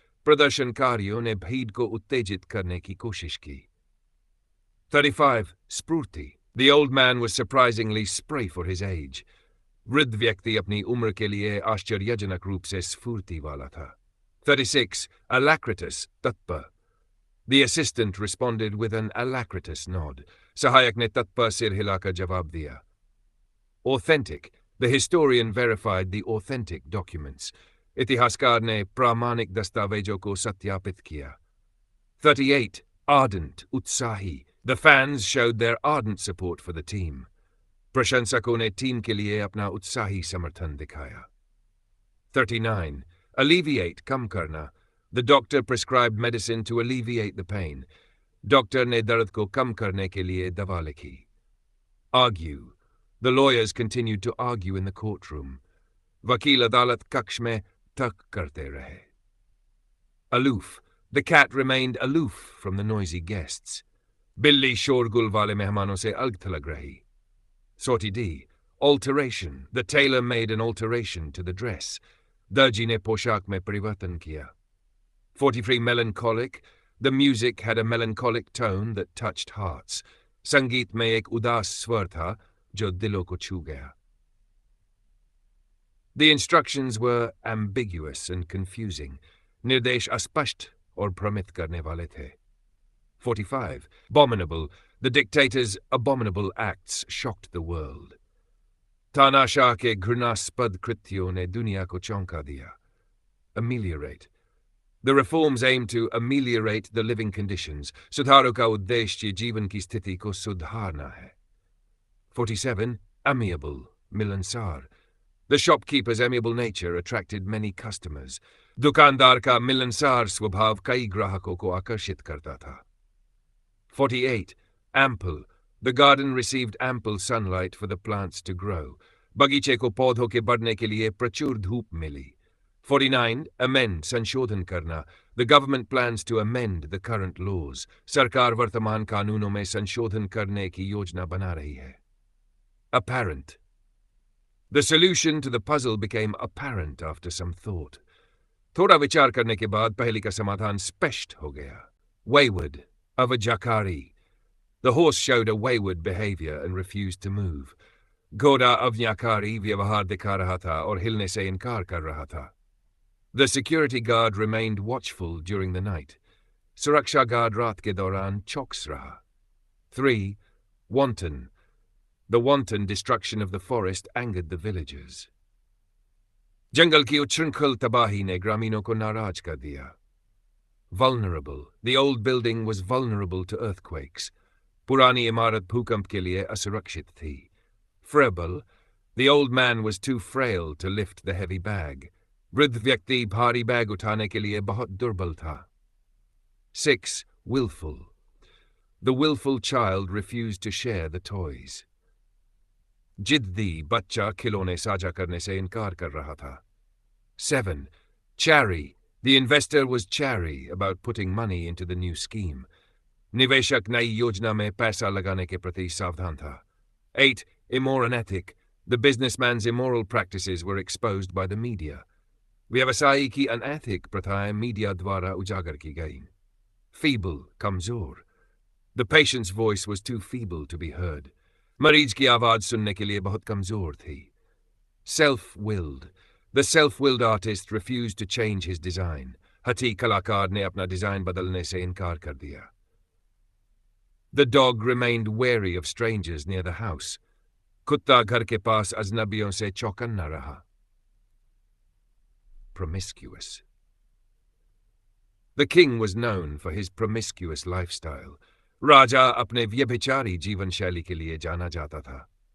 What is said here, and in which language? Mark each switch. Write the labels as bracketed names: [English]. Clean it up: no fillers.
[Hindi] प्रदर्शनकारियों ने भीड़ को उत्तेजित करने की कोशिश की। 35. स्फूर्ति. [English] The old man was surprisingly spry for his age. [Hindi] वृद्ध व्यक्ति अपनी उम्र के लिए आश्चर्यजनक रूप से स्फूर्ति वाला था। [English] 36. Alacritus. तत्पर. The assistant responded with an alacritous nod. [Hindi] सहायक ने तत्पर सिर हिलाकर जवाब दिया। [English] Authentic. The historian verified the authentic documents. [Hindi] इतिहासकार ने प्रामाणिक दस्तावेजों को सत्यापित किया। [English] 38. Ardent. उत्साही. The fans showed their ardent support for the team. [Hindi] प्रशंसकों ने टीम के लिए अपना उत्साही समर्थन दिखाया। 39. Alleviate. कम करना. [English] The doctor prescribed medicine to alleviate the pain. [Hindi] Doctor ने दर्द को कम करने के लिए दवा लिखी। [English] Argue. The lawyers continued to argue in the courtroom. [Hindi] वकील अदालत कक्ष में तर्क करते रहे। [English] Aloof. The cat remained aloof from the noisy guests. [Hindi] बिल्ली शोरगुल वाले मेहमानों से अलग थलग रही। [English] 40D. Alteration. The tailor made an alteration to the dress. [Hindi] दर्जी ने पोशाक में परिवर्तन किया। [English] 43. Melancholic. The music had a melancholic tone that touched hearts. [Hindi] संगीत में एक उदास स्वर था जो दिलों को छू गया। [English] The instructions were ambiguous and confusing. [Hindi] निर्देश अस्पष्ट और भ्रमित करने वाले थे। [English] 45. Abominable. The dictator's abominable acts shocked the world. [Hindi] तानाशाह के घृणास्पद कृत्यों ने दुनिया को चौंका दिया। [English] Ameliorate. The reforms aim to ameliorate the living conditions. [Hindi] सुधारों का उद्देश्य जीवन की स्थिति को सुधारना है। [English] 47. Amiable. मिलनसार. The shopkeeper's amiable nature attracted many customers. [Hindi] दुकानदार का मिलनसार स्वभाव कई ग्राहकों को आकर्षित करता था। [English] 48. Ample. The garden received ample sunlight for the plants to grow. [Hindi] बगीचे को पौधों के बढ़ने के लिए प्रचुर धूप मिली। 49. Amend. संशोधन करना. [English] The government plans to amend the current laws. [Hindi] सरकार वर्तमान कानूनों में संशोधन करने की योजना बना रही है। [English] Apparent. The solution to the puzzle became apparent after some thought. [Hindi] थोड़ा विचार करने के बाद पहेली का समाधान स्पष्ट हो गया। [English] Wayward. Avajakari. The horse showed a wayward behavior and refused to move. [Hindi] घोड़ा अवज्ञाकारी व्यवहार दिखा रहा था और हिलने से इनकार कर रहा था। [English] The security guard remained watchful during the night. [Hindi] सुरक्षा गार्ड रात के दौरान चौकस रहा। [English] 3. Wanton. The wanton destruction of the forest angered the villagers. [Hindi] जंगल की उच्छृंखल तबाही ने ग्रामीणों को नाराज कर दिया। [English] Vulnerable. The old building was vulnerable to earthquakes. [Hindi] पुरानी इमारत भूकंप के लिए असुरक्षित थी। [English] Frail. The old man was too frail to lift the heavy bag. [Hindi] वृद्ध व्यक्ति भारी बैग उठाने के लिए बहुत दुर्बल था। [English] 6. Willful. The willful child refused to share the toys. [Hindi] जिद्दी बच्चा खिलौने साझा करने से इनकार कर रहा था। [English] 7. Chary. The investor was chary about putting money into the new scheme. [Hindi] निवेशक नई योजना में पैसा लगाने के प्रति सावधान था। [English] 8. Immoronic. The businessman's immoral practices were exposed by the media. [Hindi] व्यवसायी की अनैतिक प्रथाएं मीडिया द्वारा उजागर की गईं। [English] Feeble. कमजोर. The patient's voice was too feeble to be heard. [Hindi] मरीज की आवाज सुनने के लिए बहुत कमजोर थी। [English] Self-willed. The self-willed artist refused to change his design. [Hindi] हठी कलाकार ने अपना डिजाइन बदलने से इनकार कर दिया। [English] The dog remained wary of strangers near the house. [Hindi] कुत्ता घर के पास अजनबियों से चौकन्ना रहा। [English] Promiscuous. The king was known for his promiscuous lifestyle. [Hindi] राजा अपने व्यभिचारी जीवन शैली के लिए जाना जाता था।